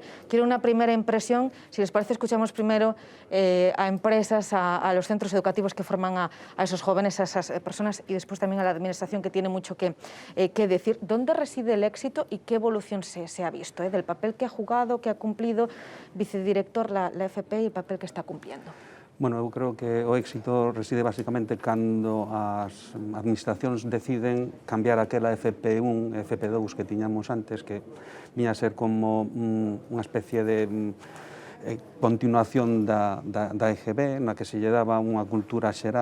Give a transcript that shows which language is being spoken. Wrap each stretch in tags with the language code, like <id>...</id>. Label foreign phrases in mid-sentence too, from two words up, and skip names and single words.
<es>Quiero una primera impresión. Si les parece, escuchamos primero a empresas, a los centros educativos que forman a esos jóvenes, a esas personas, y después también a la administración, que tiene mucho que decir. ¿Dónde reside el éxito y qué evolución se ha visto del papel que ha jugado, que ha cumplido, vicedirector, la FP, y el papel que está cumpliendo? Bueno,</es> <gl>eu creo que o éxito reside basicamente cando as administracións deciden cambiar aquela FP1 e FP2 que tiñamos antes, que viña a ser como unha especie de continuación da EGB, na que se lle daba unha cultura xeral.</gl>